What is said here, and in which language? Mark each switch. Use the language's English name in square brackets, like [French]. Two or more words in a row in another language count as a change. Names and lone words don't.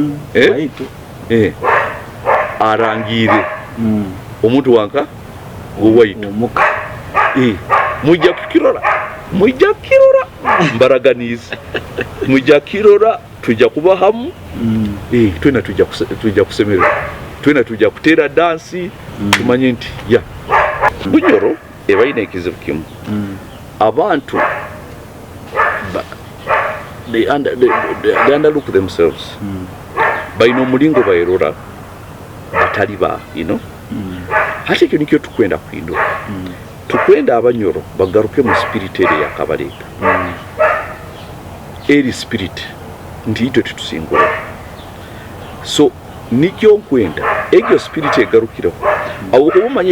[Nyoro] arangire omuntu wanka waitu mujja kirora mbaraganize mujja kirora tujja kuba hamu twena tujja kusemerera twena tujja kutera dansi tumanye nti Bunyoro ebaine ekizibu kimu abantu [English] they underlook themselves [Nyoro] baino mulingo bayerora batali ba hati kyo nikyo tukwenda kuhindura tukwenda Abanyoro bagaruke mu spirit ya Kabuleta eri spirit ndito tutusingura so nikyo nkwenda egyo spirit egarukiraho abo kuba manye